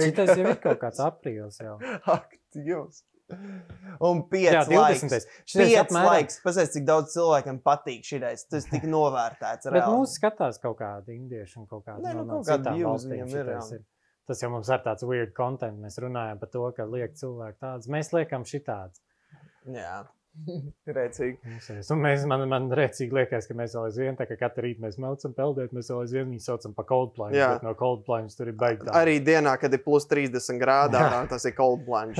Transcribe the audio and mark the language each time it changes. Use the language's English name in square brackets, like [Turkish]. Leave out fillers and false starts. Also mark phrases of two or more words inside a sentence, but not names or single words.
[Latvian] Šitais jau ir kaut kāds aprīls jau. Ak, Dievs. Un 5 laiks. 5 laiks. Pasēc, cik daudz cilvēkiem patīk šitais. Tas tik novērtēts. Bet mūs skatās kaut kādi indieši un kaut kādi no citām valstīm ir. Tas jau mums ir tāds [English] weird content. [Latvian] Mēs runājam par to, ka liek cilvēki tāds. Mēs liekam šitāds. Jā. Rēcīgi. Un man rēcīgi liekas, ka mēs vēl aizvien, tā kā katru rītu mēs maucam peldēt, mēs vēl aizvien viņu saucam pa [English] Cold Plunge, [Latvian] bet no [English] Cold Plunge [Latvian] tur ir baigtā. Arī dienā, kad ir plus 30 grādā, tas ir [English] Cold Plunge.